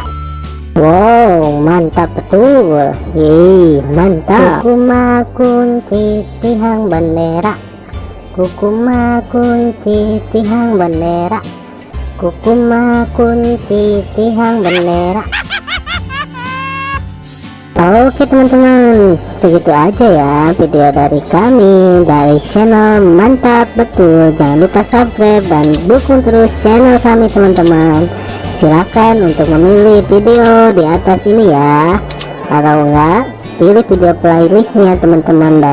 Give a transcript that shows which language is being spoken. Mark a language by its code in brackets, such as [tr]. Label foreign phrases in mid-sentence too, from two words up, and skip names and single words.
[id] Wow, mantap betul. Mantap. Kukuma kunci tihang bendera, kukuma kunci tihang bendera, kukuma kunci tihang bendera. Oke teman-teman, segitu aja ya video dari kami dari channel Mantap Betul. Jangan lupa subscribe dan dukung terus channel kami teman-teman. Silakan untuk memilih video di atas ini ya, atau enggak pilih video playlistnya teman-teman, dan